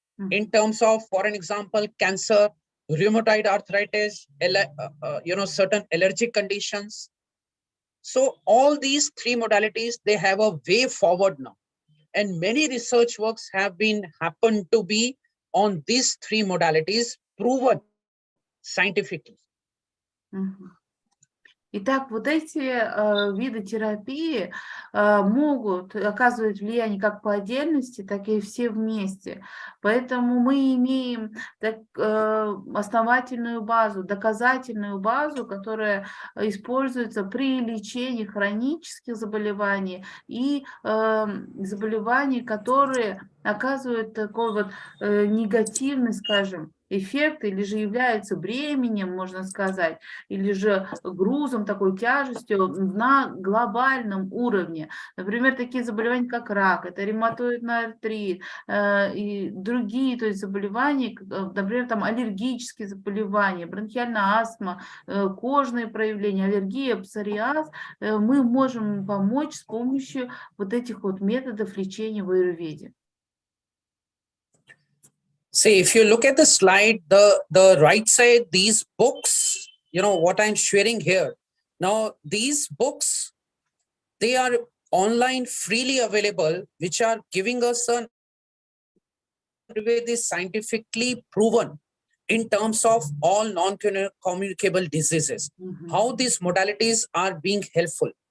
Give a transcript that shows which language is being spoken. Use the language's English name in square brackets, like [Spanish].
[English] In terms of, for an example, cancer, rheumatoid arthritis, certain allergic conditions. So all these three modalities, they have a way forward now. And many research works have been happened to be on these three modalities, proven scientifically. [Russian] Итак, вот эти виды терапии могут оказывать влияние как по отдельности, так и все вместе. Поэтому мы имеем основательную базу, доказательную базу, которая используется при лечении хронических заболеваний и заболеваний, которые оказывают такой вот негативный, скажем, эффект, или же являются бременем, можно сказать, или же грузом, такой тяжестью на глобальном уровне. Например, такие заболевания, как рак, это ревматоидный артрит и другие, то есть заболевания, например, там аллергические заболевания, бронхиальная астма, кожные проявления, аллергия, псориаз, мы можем помочь с помощью вот этих вот методов лечения в аюрведе. [English] See, if you look at the slide, the right side, these books, what I'm sharing here. Now, these books, they are online freely available, which are giving us an is scientifically proven in terms of all non-communicable diseases, how these modalities are being helpful.